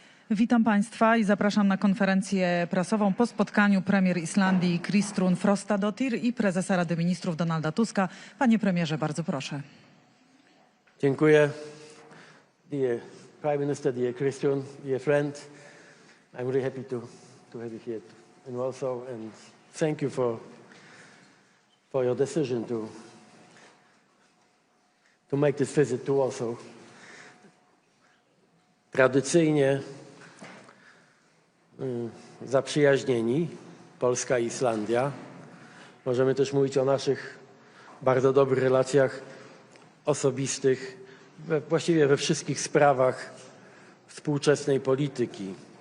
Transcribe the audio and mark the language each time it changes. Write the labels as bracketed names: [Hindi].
[Polish] Witam Państwa i zapraszam na konferencję prasową po spotkaniu premier Islandii Kristrún Frostadóttir i prezesa Rady Ministrów Donalda Tuska. Panie premierze, bardzo proszę. Dziękuję. [English] Dear Prime Minister, dear Kristrún, dear friend, I'm really happy to have you here in Warsaw, and thank you for your decision to make this visit to Warsaw. [Polish] Tradycyjnie zaprzyjaźnieni, Polska i Islandia. Możemy też mówić o naszych bardzo dobrych relacjach osobistych, właściwie we wszystkich sprawach współczesnej polityki.